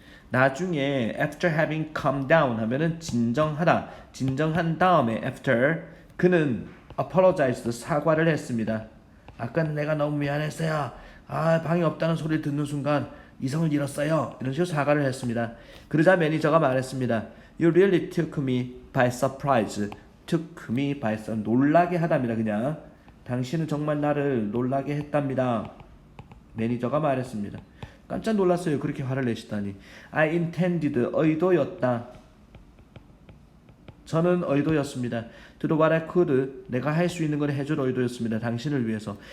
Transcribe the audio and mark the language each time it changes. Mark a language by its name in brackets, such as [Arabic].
[Korean] 나중에 [English] after having calmed down [Korean] 하면은 진정한 다음에 after 그는 [English] apologized [Korean] 사과를 했습니다. 아까 내가 너무 미안했어요. 방이 없다는 소리를 듣는 순간 이성을 잃었어요. 이런 식으로 사과를 했습니다. 그러자 매니저가 말했습니다. [English] You really took me by surprise. took me by surprise. [Korean] 놀라게 하답니다. 그냥 당신은 정말 나를 놀라게 했답니다. 매니저가 말했습니다. 깜짝 놀랐어요. 그렇게 화를 내시다니. [English] I intended [Korean] 의도였다. 저는 의도였습니다. [English] To do what I could [Korean] 내가 할 수 있는 걸 해줄 의도였습니다. 당신을 위해서.